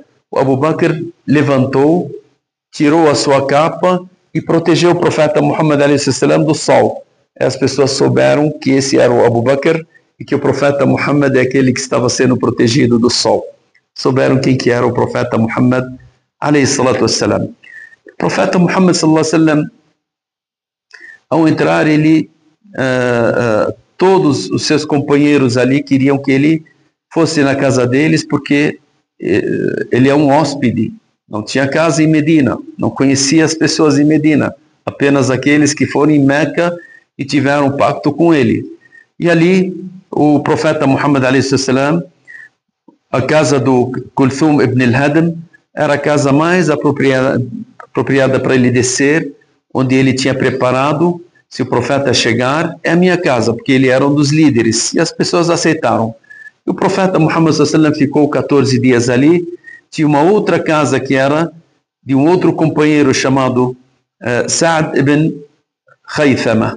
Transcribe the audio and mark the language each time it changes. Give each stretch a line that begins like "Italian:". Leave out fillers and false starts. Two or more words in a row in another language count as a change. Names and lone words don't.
Portuguese: O Abu Bakr levantou, tirou a sua capa e protegeu o profeta Muhammad a.s. do sol. As pessoas souberam que esse era o Abu Bakr e que o profeta Muhammad é aquele que estava sendo protegido do sol. Souberam quem que era o profeta Muhammad,
Arabic: عليه الصلاة والسلام.
Portuguese: O profeta Muhammad,
Arabic: صلى الله عليه وسلم,
Portuguese: ao entrar, todos os seus companheiros ali queriam que ele fosse na casa deles, porque ele é um hóspede, não tinha casa em Medina, não conhecia as pessoas em Medina, apenas aqueles que foram em Meca e tiveram um pacto com ele. E ali, o profeta Muhammad,
Arabic: عليه السلام,
Portuguese: a casa do Kulthum ibn al-Hadam era a casa mais apropriada para ele descer, onde ele tinha preparado. Se o profeta chegar, é a minha casa, porque ele era um dos líderes, e as pessoas aceitaram. E o profeta Muhammad sallam ficou 14 dias ali. Tinha uma outra casa que era de um outro companheiro chamado Sa'd ibn Khaythama.